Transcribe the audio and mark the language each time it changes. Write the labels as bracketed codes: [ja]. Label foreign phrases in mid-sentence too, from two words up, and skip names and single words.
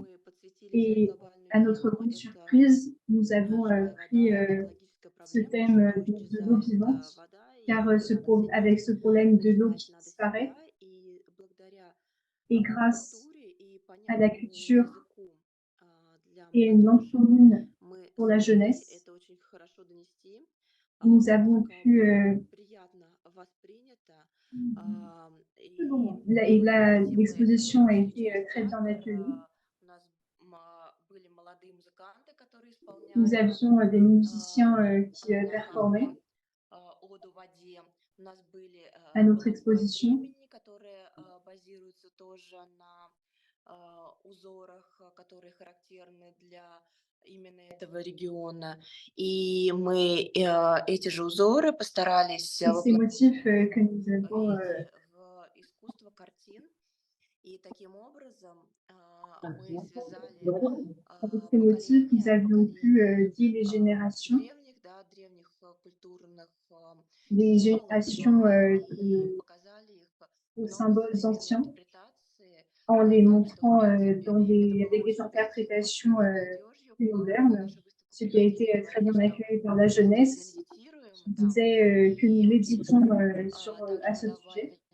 [fr] Et à notre grande surprise, nous avons pris ce thème de l'eau vivante, car avec ce problème de l'eau qui disparaît, et grâce à la culture et une langue commune pour la jeunesse, nous avons pu l'exposition a été très bien accueillie. Nous avions des musiciens qui performaient à notre exposition. [ru] И мы эти же узоры постарались [fr] Et ces motifs que nous avons [ru] искусство картин. И таким образом мы связали [fr] avec ces motifs, nous avions pu lier les générations aux symboles anciens, en les montrant avec des interprétations plus modernes, ce qui a été très bien accueilli par la jeunesse, qui disait que nous méditons à ce sujet.